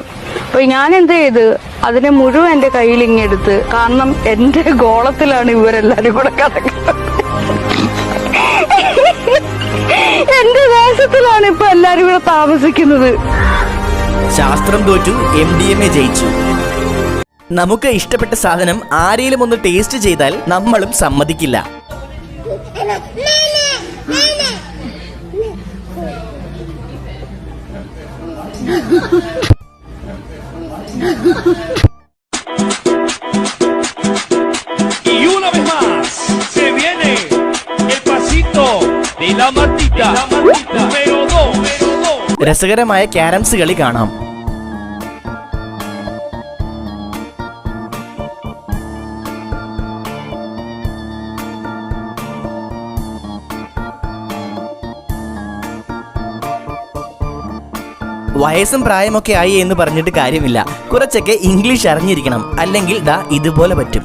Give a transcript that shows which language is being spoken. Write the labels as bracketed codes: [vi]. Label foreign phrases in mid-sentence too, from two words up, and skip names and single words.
[ml] അപ്പൊ ഞാൻ എന്ത് ചെയ്ത് അതിനെ മുഴുവൻ എന്റെ കയ്യിൽ ഇങ്ങെടുത്ത്, കാരണം എന്റെ ഗോളത്തിലാണ് ഇവരെല്ലാരും കൂടെ കിടക്കുന്നത്. എന്റെ ദേശത്തിലാണ് ഇപ്പൊ എല്ലാരും കൂടെ താമസിക്കുന്നത്. ശാസ്ത്രം തോറ്റു, MDMA ജയിച്ചു. നമുക്ക് ഇഷ്ടപ്പെട്ട സാധനം ആരെങ്കിലും ഒന്ന് ടേസ്റ്റ് ചെയ്താൽ നമ്മളും സമ്മതിക്കില്ല. [es] Y una vez más se viene el pasito de la matita número 2. [ml] രസകരമായ ക്യാരംസ് കളി കാണാം. വയസ്സും പ്രായമൊക്കെ ആയി എന്ന് പറഞ്ഞിട്ട് കാര്യമില്ല, കുറച്ചൊക്കെ ഇംഗ്ലീഷ് അറിഞ്ഞിരിക്കണം, അല്ലെങ്കിൽ ദാ ഇതുപോലെ പറ്റും.